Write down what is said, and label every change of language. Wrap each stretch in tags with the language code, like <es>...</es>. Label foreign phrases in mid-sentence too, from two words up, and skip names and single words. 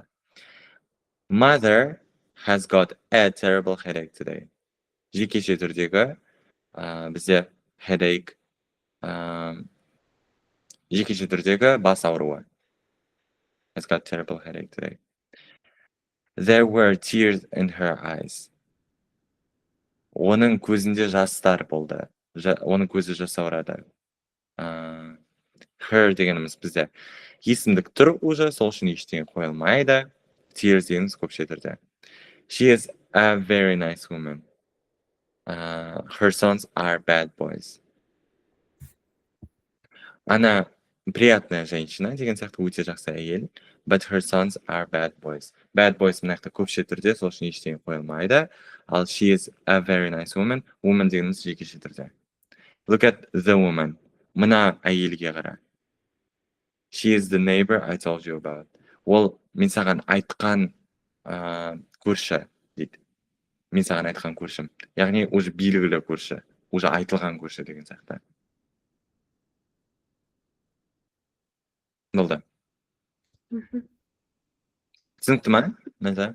<en>Mother has got a terrible headache today.</en> <kk>Жекеше түрдегі бізде headache жекеше түрдегі бас ауруы.</kk> <en>Has got terrible headache today. There were tears in her eyes.</en> <kk>Оның көзінде жастар болды. Оның көзі жас аурады. Her дегеніміз бізде есімдік тұр уже, сол үшін ештеңе қойылмайды. Tears дегеніміз көпше түрде.</kk> <en>She is a very nice woman. Her sons are bad boys.</en> <kk>Ана</kk> <ru>приятная женщина</ru> <kk>деген сияқты өте жақсы әйел.</kk> <en>But her sons are bad boys. Bad boys</en> <kk>мына жақта көпше түрде, сол үшін ештеңе қойылмайды.</kk> <en>Ал she is a very nice woman.</en> <kk>Woman дегеніміз жекеше түрде.</kk> <en>Look at the woman.</en> <kk>Мына әйелге қара.</kk> <en>She is the neighbor I told you about.</en> <kk>Ол мен саған айтқан көрші дейді. Мен саған айтқан көршім. Яғни уже белгілі көрші, уже айтылған көрші деген сияқты. Болды. Түсінікті ма? Наза?</kk>